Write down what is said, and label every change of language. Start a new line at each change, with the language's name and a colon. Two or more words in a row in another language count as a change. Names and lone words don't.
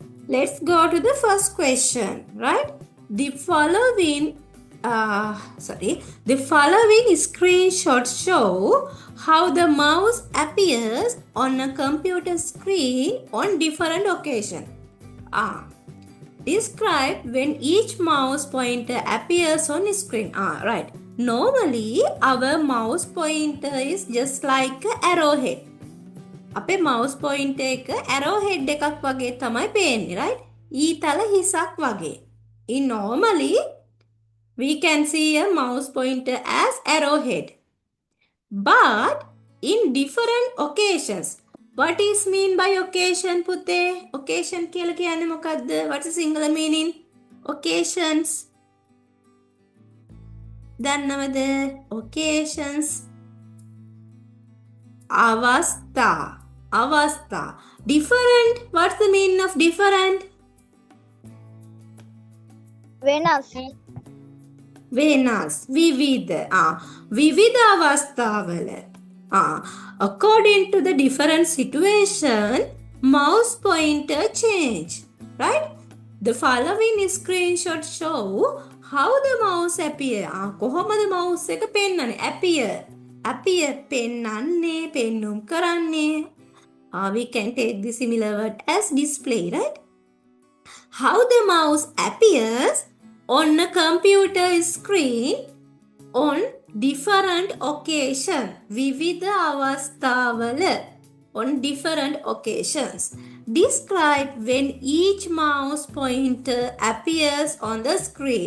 English: Let's go to the first question, right? The following screenshots show how the mouse appears on a computer screen on different occasions. Describe when each mouse pointer appears on the screen. Right. Normally, our mouse pointer is just like an arrowhead.
Sinhala: අපේ
English: mouse pointer
Sinhala: එක arrowhead එකක් වගේ තමයි පේන්නේ, right? ඊතල හිසක් වගේ.
English: Normally, we can see a mouse pointer as arrowhead. But in different occasions, what is mean by occasion,
Sinhala: පුතේ? Occasion කියලා කියන්නේ මොකද්ද?
English: What's the singular meaning? Occasions. දන්නවද? Occasions. Avastha. Different. What's the meaning of different?
Sinhala: වෙනස්. විවිධ. විවිධ අවස්ථාවල.
English: According to the different situation, mouse pointer change. Right? The following screenshot show how the mouse appear.
Sinhala: කොහොමද mouse එක පෙන්වන්නේ? Appear පෙන්වන්නේ, පෙන්නුම් කරන්නේ.
English: We can take the similar word as display, right? How the mouse appears on a computer screen on different occasions.
Sinhala: විවිධ අවස්ථාවල.
English: On different occasions. Describe when each mouse pointer appears on the screen.